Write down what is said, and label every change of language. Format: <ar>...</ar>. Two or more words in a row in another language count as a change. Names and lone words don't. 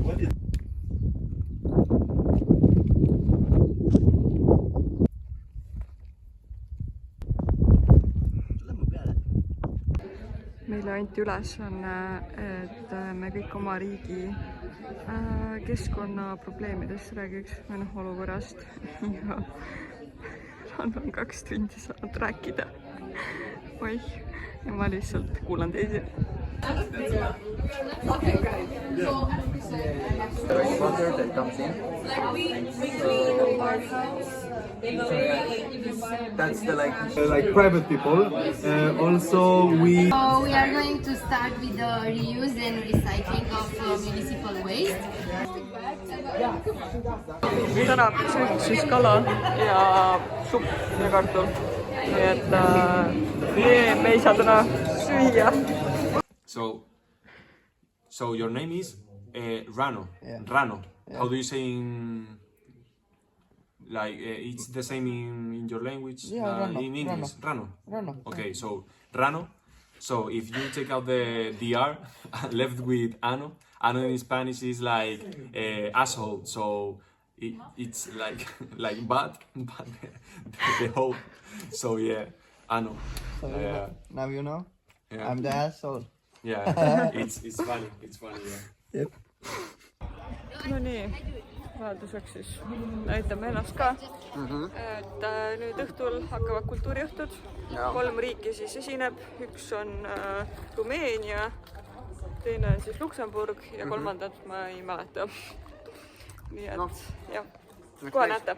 <et>Meile anti ülesanne, et me kõik oma riigi keskkonnaprobleemidest räägiks või olukorrast. Ja on 2 tundi saanud rääkida. Oih, ja ma lihtsalt kuulan teisi.</et> <en>That's the like private people. Also we are going to start with the reuse and recycling of municipal waste.</en> <et>Täna sööd siis kala ja supp ja kartul. Nii et me ei saa täna süüa.</et> <en>So your name is Rano. Yeah. Rano. Yeah. How do you say in like it's the same in your language? Yeah, in English. Rano. Rano. Okay, so Rano. So if you take out the R left with Ano, Ano in Spanish is like asshole. So it's like bad the whole. So yeah, Ano. So now you know. Yeah. I'm the asshole. Yeah, it's funny. It's funny. Yeah. Yep.</en> <et>No nii, vahelduseks siis näitame ennast ka. Et nüüd õhtul hakkavad kultuuriõhtud. 3 riiki siis esineb. Üks on Rumeenia, teine on siis Luksemburg ja 3. ma ei mäleta. Nii et jah, kohe näete.</et>